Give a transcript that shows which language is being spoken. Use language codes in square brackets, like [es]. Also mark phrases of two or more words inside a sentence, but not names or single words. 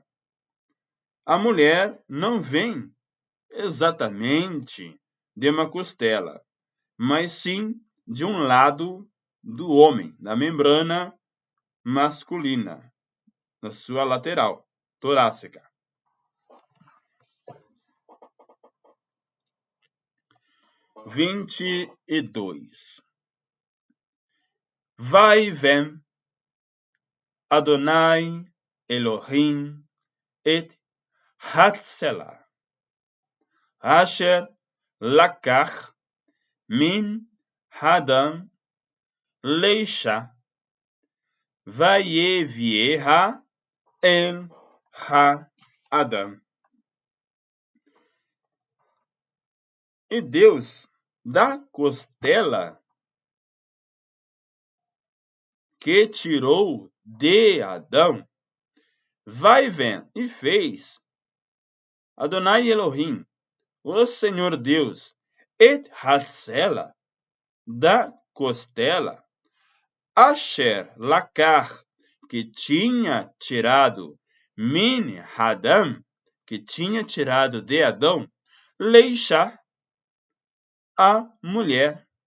[pt] A mulher não vem exatamente de uma costela, mas sim de um lado do homem, da membrana masculina, na sua lateral, torácica. Vinte e dois. [he] ויבן אדוני אלוהים את הצלע אשר לקח מן האדם לאשה ויביאה אל האדם. [pt] E Deus, da costela que tirou de Adão, vai vem e fez Adonai Elohim, o Senhor Deus, [he] את הצלע, [pt] da costela, [he] אשר לקח, [pt] que tinha tirado [he] מן האדם, [pt] que tinha tirado de Adão, Leisha, a mulher,